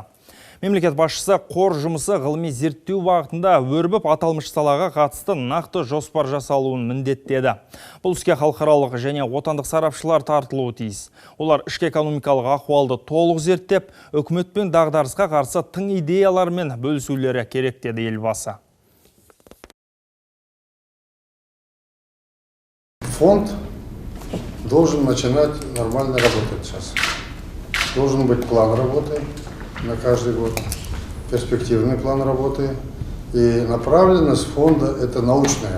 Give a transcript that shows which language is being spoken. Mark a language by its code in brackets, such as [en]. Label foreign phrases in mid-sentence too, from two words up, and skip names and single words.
[kk] Мемлекет басшысы қор жұмысы ғылыми зерттеу бағытында өрбіп, аталмыш салаға қатысты нақты жоспар жасалуын міндеттеді. Бұл іске халықаралық және отандық сарапшылар тартылуы тиіс. Олар ішкі экономикалық ахуалды толық зерттеп, үкімет пен дағдарысқа қарсы тың идеялармен бөлісулері керек деді елбасы. [ru] Фонд должен начинать нормально работать сейчас. Должен быть план работы на каждый год, перспективный план работы. И направленность фонда – это научная.